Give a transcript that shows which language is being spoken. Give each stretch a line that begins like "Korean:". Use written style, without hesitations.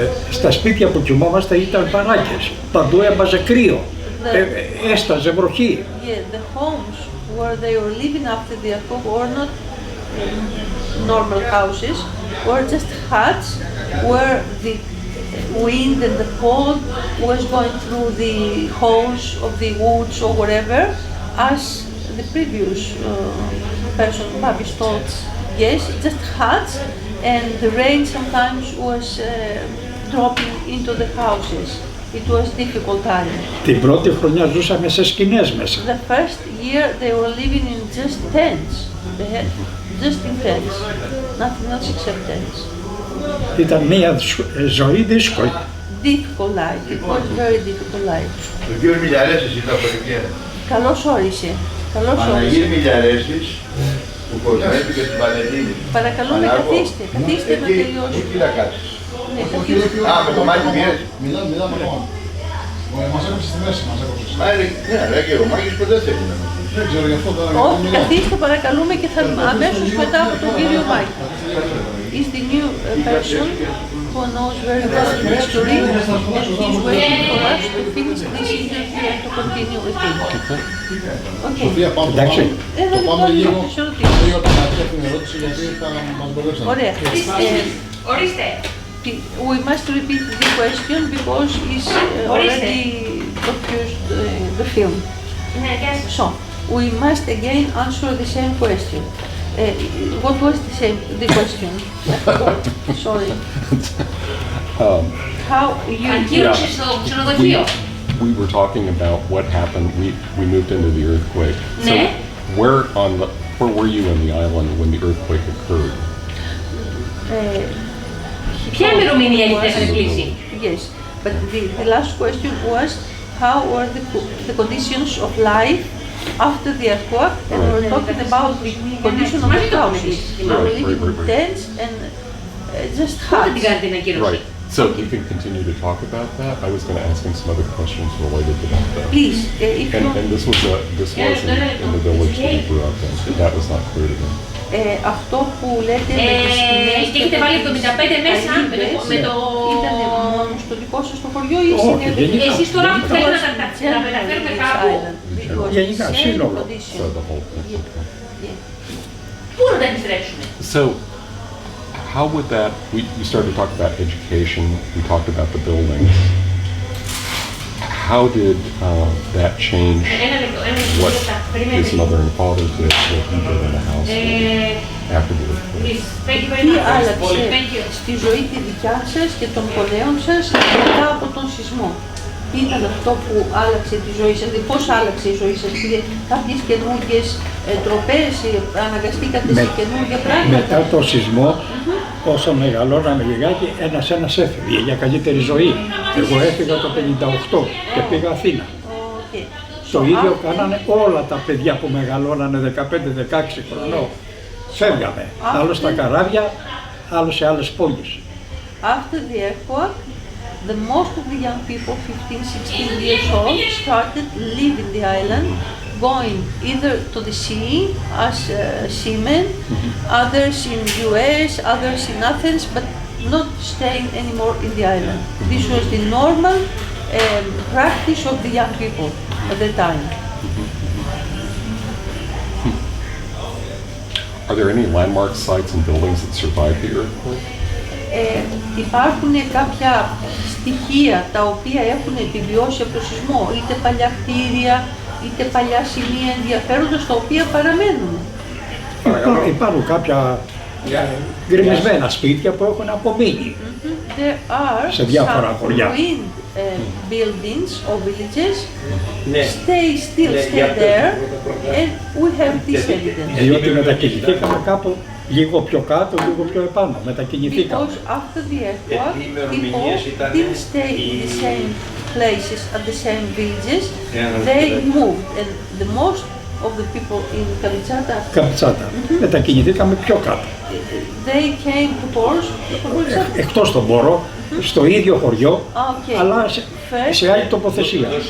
Greek: Στα σπίτια που κοιμόμαστε ήταν παράκες. Παντού έβαζε κρύο. Έσταζε βροχή.
English: Yeah, the homes where they were living after the earthquake were not normal houses, were just huts where the wind and the cold was going through the holes of the woods or whatever, as the previous person, Babis, told. Yes, just huts, and the rain sometimes was dropping into the houses. It was difficult time.
Greek: Την πρώτη χρονιά ζούσαμε σε σκηνές μέσα.
English: The first year they were living in just tents. They had just in tents, nothing else except tents.
Greek: Ήταν μια ζωή δύσκολη.
English: Difficult life. It was very difficult life.
Greek: Ο κύριος Μιλιαρέσης ήταν από την Κέρα. Καλώς όρισε. Καλώς όρισε. Παναγιώτης Μιλιαρέσης, που κοσμέτει και στην Παλαιτίνη. Παρακαλούμε, καθίστε. Καθίστε να τελειώσουμε. Εκεί να κάτσεις. Ναι, καθίστε. Α, με το μάτι πιέζει. Μιλάμε μόνο. Μας έκοψε στη μέση, μας έκοψε. Μα είναι, ναι, αλλά και ο Μάκης ποτέ θέλει να μας. Δεν ξέρω γι' αυτό τώρα. Όχι, καθίστε παρακαλούμε και θα αμέσως μετά από τον κύριο Μάκη.
English: Is the new person who knows very well the history and he's waiting for us to finish this interview and to continue with him. Okay.
Greek: Σοφία, πάμε το Εντάξει. πάμε. Το πάμε λίγο την αρχή από την ερώτηση γιατί θα μας μπερδέψανε. Ωραία. Ορίστε.
English: We must repeat the question because it's already confused the film. So, we must again answer the same question. What was the question? Sorry. How you...
Greek: Αγκύρωσε στο ξενοδοχείο.
English: We were talking about what happened. We moved into the earthquake. So
Greek: Ναι.
English: where were you on the island when the earthquake occurred?
Greek: Ποια ημερομηνία έχετε κλείσει?
English: Yes, but the last question was how were the conditions of life after the earthquake, and we were talking about the condition of the houses. We were living in tents and just
Greek: Πότε την
English: huts.
Greek: κάνετε την ακύρωση?
English: Right. So you can continue to talk about that. I was going to ask him some other questions related to that. Though. Please, if you... And this was in the village that we grew up in. That was not clear to me.
Greek: Αυτό που λέτε με τις σκηνές και έχετε βάλει 75 μέσα με το... Ήταν μόνο στο δικό σας το χωριό ή γενικά. Εσείς τώρα που θέλετε να τα μεταφέρουμε κάπου, Γενικά, σύνολο.
English: So the whole thing.
Greek: πού να τα επιστρέψουμε?
English: So how would that, we started to talk about education, we talked about the buildings. How did that change what his mother and father did, what he did in the house after the earthquake?
Greek: Τι άλλαξε στη ζωή τη δικιά σας και των γονέων σας μετά από τον σεισμό? Τι ήταν αυτό που άλλαξε τη ζωή σας, πώς άλλαξε η ζωή σας, πήρε κάποιες καινούργιες τροπές, αναγκαστήκατε σε καινούργια πράγματα? Μετά το σεισμό, όσο μεγαλώναμε λιγάκι, ένας έφυγε για καλύτερη ζωή. Εγώ έφυγα το 58 και πήγα Αθήνα.
English: Okay.
Greek: Το ίδιο κάνανε όλα τα παιδιά που μεγαλώνανε 15-16 χρονών. Φεύγαμε, άλλο στα καράβια, άλλο σε άλλες πόλεις.
English: After the earthquake, the most of the young people, 15, 16 years old, started leaving the island, going either to the sea as seamen, others in US, others in Athens, but not staying anymore in the island. This was the normal practice of the young people at the time. Are there any landmark sites and buildings that survived the earthquake?
Greek: Υπάρχουν κάποια στοιχεία τα οποία έχουν επιβιώσει από το σεισμό, είτε παλιά κτίρια, είτε παλιά σημεία ενδιαφέροντος, τα οποία παραμένουν. Υπάρχουν κάποια γκρεμισμένα σπίτια που έχουν απομείνει σε διάφορα χωριά.
English: Buildings or villages still stay there, and we have this evidence.
Greek: Διότι μετακινηθήκαμε κάπου λίγο πιο κάτω, λίγο πιο επάνω. Μετακινηθήκαμε.
English: Because after the earthquake, people didn't stay in the same places at the same villages. They moved, and the most of the people in Kampitsis.
Greek: Μετακινηθήκαμε πιο κάτω.
English: They came to Poros.
Greek: Εκτός τον Πόρο, στο ίδιο χωριό, αλλά σε άλλη τοποθεσία.